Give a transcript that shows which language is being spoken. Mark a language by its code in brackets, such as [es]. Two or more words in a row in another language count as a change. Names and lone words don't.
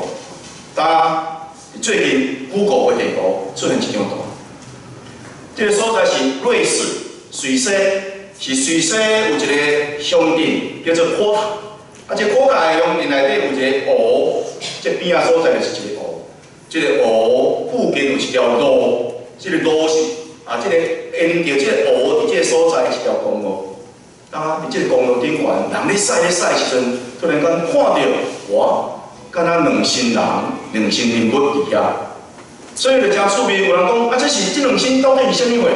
[nan] 但最近 Google 的地图出现一张图，这个所在是瑞士瑞士，是瑞士有一个乡镇叫做科塔，这科塔的乡镇内底有一个湖，这边仔所在就是一个湖，这个湖附近有一条路，这个路是这个沿着这个湖伫这个所在一条公路，伫即个公路顶缘，人咧驶时阵，突然间看到哇，敢若两身人、两身人物伫遐，所以就真趣味。有人讲啊，这两身到底是啥物货？